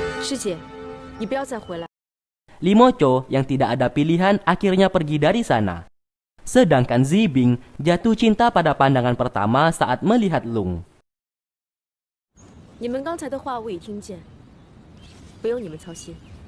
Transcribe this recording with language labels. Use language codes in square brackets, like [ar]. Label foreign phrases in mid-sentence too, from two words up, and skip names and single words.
[zh] 师姐，你不要再回来。 [id] Limocho yang tidak ada pilihan akhirnya pergi dari sana. Sedangkan Zibing jatuh cinta pada pandangan pertama saat melihat Lung. [zh] 你们刚才的话我已听见，不用你们操心。